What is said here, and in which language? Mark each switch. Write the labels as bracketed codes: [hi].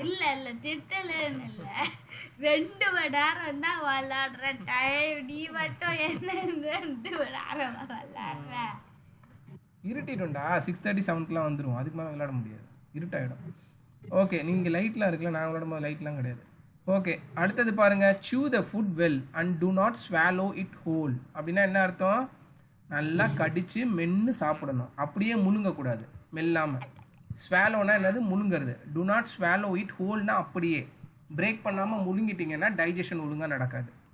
[ta] இல்லை திட்டலைன்னு இல்லை, 2 மணி நேரம் தான் விளாடுற டைம். நீ மட்டும் என்ன 2 மணி நேரம் விளாடுற? இருட்டிடும்டா, 6:30 7 வந்துடும். அதுக்கு மேலே விளையாட முடியாது, இருட்டாயிடும். ஓகே, நீங்கள் லைட்லாம் இருக்குல்ல, நான் விளையாடும் போது லைட்லாம் கிடையாது. ஓகே, அடுத்தது பாருங்கள். [en] chew the food well and do not swallow it whole. [ta] அப்படின்னா என்ன அர்த்தம்? நல்லா கடித்து மென்று சாப்பிடணும், அப்படியே முழுங்கக்கூடாது மெல்லாமல். ஸ்வாலோனா என்னது? முழுங்கிறது. [en] do not swallow it whole [ta] னா அப்படியே பிரேக் பண்ணாமல் முழுங்கிட்டிங்கன்னா டைஜஷன் ஒழுங்காக நடக்காது.